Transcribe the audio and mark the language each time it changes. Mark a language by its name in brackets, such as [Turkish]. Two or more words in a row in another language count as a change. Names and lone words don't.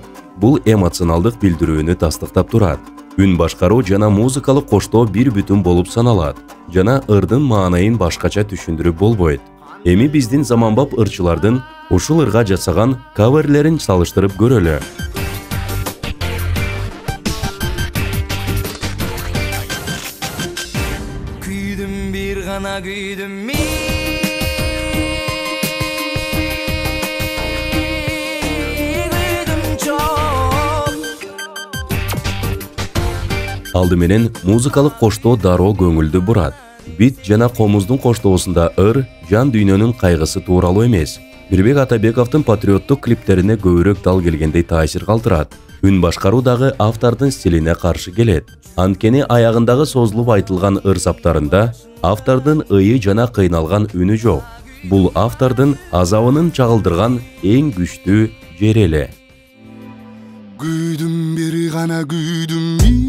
[Kyrgyz] Бул эмоционалдык билдирүүнү тастыктап турат. Үн башкаруу жана музыкалык коштоо бир бүтүн болуп саналат жана ырдын маанайын башкача түшүндүрүп болбойт. Эми биздин заманбап ырчылардын ушул ырга жасаган каверлерин салыштырып көрөлү. Күйдүм бир гана күйдүм бү? Алды менен музыкалык коштоо дароо көңүлдү бурат. Бит жана комуздун коштоосунда ыр жан дүйнөнүн кайгысы тууралуу эмес. Бирбек Атабековдун патриоттук клиптерине көбүрөөк дал келгендей таасир калтырат. Үн башкаруу дагы автордун стилине каршы келет. Анткени аягындагы созулуп айтылган ыр саптарында автордун ыйы жана кыйналган үнү жок. Бул автордун азабынын чагылдырган эң күчтүү жери эле. Күйдүм бир гана күйдүм